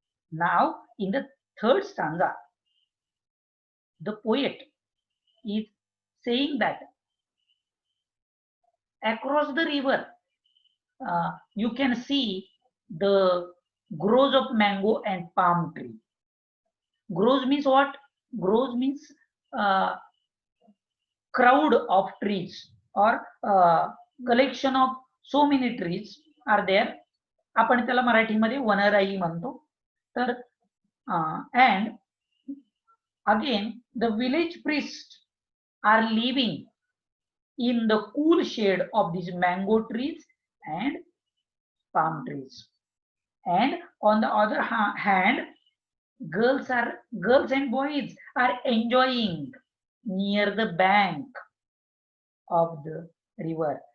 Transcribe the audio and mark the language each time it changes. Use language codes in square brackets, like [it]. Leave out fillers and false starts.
[en] Now, in the third stanza, the poet is saying that across the river, you can see the groves of mango and palm tree. Groves means what? Groves means crowd of trees, or collection of so many trees are there. [mr] आपण त्याला मराठीमध्ये वनराई म्हणतो. [en] तर and again the village priests are living in the cool shade of these mango trees and palm trees. And on the other hand, girls and boys are enjoying near the bank of the river.